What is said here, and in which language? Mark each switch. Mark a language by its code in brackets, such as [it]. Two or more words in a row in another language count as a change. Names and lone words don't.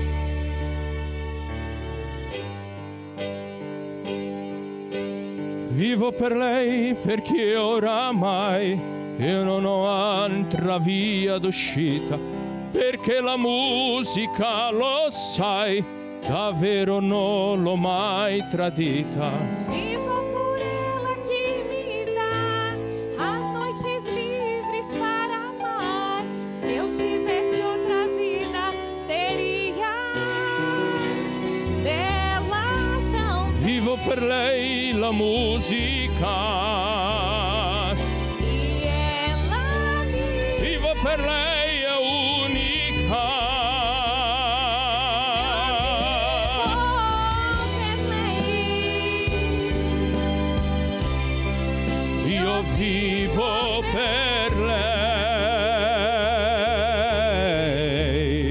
[it] Vivo per lei perché oramai io non ho altra via d'uscita, perché la musica, lo sai, davvero non l'ho mai tradita. [pt] Vivo por ela que me dá as noites livres para amar. Se eu tivesse outra vida, seria dela também. [it] Vivo per lei la musica. [pt] E ela me [it] Vivo per lei è unica. Io vivo per lei.